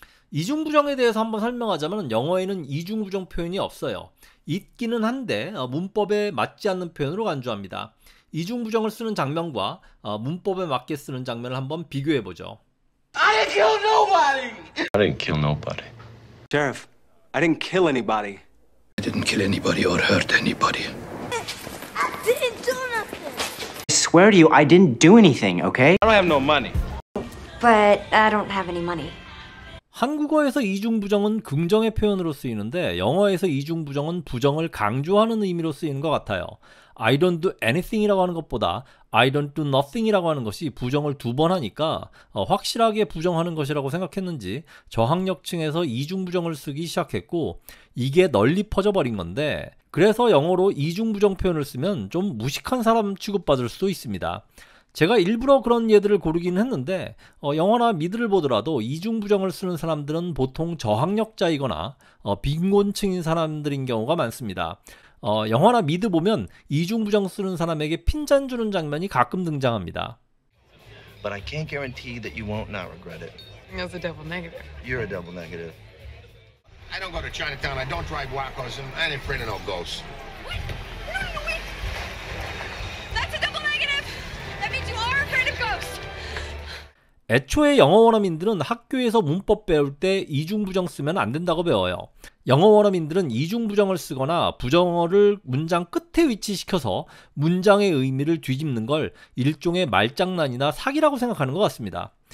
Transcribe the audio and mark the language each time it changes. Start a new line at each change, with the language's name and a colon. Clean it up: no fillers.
Korean: 이중부정에 대해서 한번 설명하자면 영어에는 이중부정 표현이 없어요. 있기는 한데 문법에 맞지 않는 표현으로 간주합니다. 이중부정을 쓰는 장면과 문법에 맞게 쓰는 장면을 한번 비교해보죠.
English: I didn't kill nobody! I didn't kill nobody. Sheriff, I didn't kill anybody. I didn't kill anybody or hurt anybody. I didn't do nothing. I swear to you, I didn't do anything, okay? I don't have no money. But I don't have any money.
Korean: 한국어에서 이중부정은 긍정의 표현으로 쓰이는데 영어에서 이중부정은 부정을 강조하는 의미로 쓰이는 것 같아요.
English: I don't do anything
Korean: 이라고 하는 것보다
English: I don't do nothing
Korean: 이라고 하는 것이 부정을 2번 하니까 확실하게 부정하는 것이라고 생각했는지 저학력층에서 이중부정을 쓰기 시작했고 이게 널리 퍼져버린 건데 그래서 영어로 이중부정 표현을 쓰면 좀 무식한 사람 취급받을 수도 있습니다. 제가 일부러 그런 예들을 고르긴 했는데 영화나 미드를 보더라도 이중부정을 쓰는 사람들은 보통 저학력자이거나 빈곤층인 사람들인 경우가 많습니다. 영화나 미드 보면 이중부정 쓰는 사람에게 핀잔 주는 장면이 가끔 등장합니다.
English: But I can't guarantee that you won't not regret it. That's a double negative. You're a double negative. I don't go to Chinatown. I don't drive Wacos, and I ain't afraid of no ghosts. Wait! No, wait! That's a double negative! That means you are afraid of ghosts!
Korean: 애초에 영어 원어민들은 학교에서 문법 배울 때 이중부정 쓰면 안 된다고 배워요. 영어 원어민들은 이중부정을 쓰거나 부정어를 문장 끝에 위치시켜서 문장의 의미를 뒤집는 걸 일종의 말장난이나 사기라고 생각하는 것 같습니다.